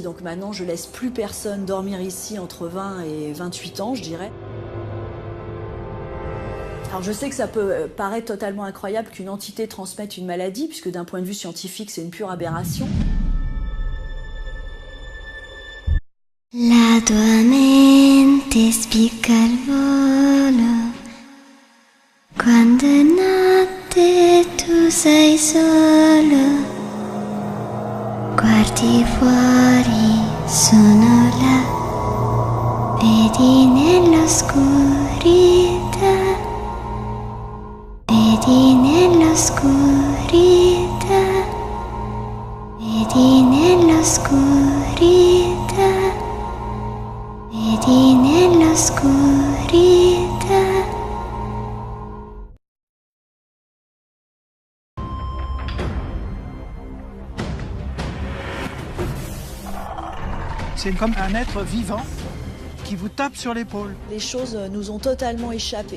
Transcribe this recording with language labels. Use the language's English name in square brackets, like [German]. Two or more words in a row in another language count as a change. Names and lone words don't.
[French] Donc maintenant, je laisse plus personne dormir ici entre 20 et 28 ans, je dirais. Alors je sais que ça peut paraître totalement incroyable qu'une entité transmette une maladie, puisque d'un point de vue scientifique, c'est une pure aberration. [Italian] La tua mente spicca al volo quando è notte tu sei solo. Guardi fuori, sono là, vedi nell'oscurità, vedi nell'oscurità, vedi nell'oscurità. Vedi nell'oscurità. [French] C'est comme un être vivant qui vous tape sur l'épaule. Les choses nous ont totalement échappé.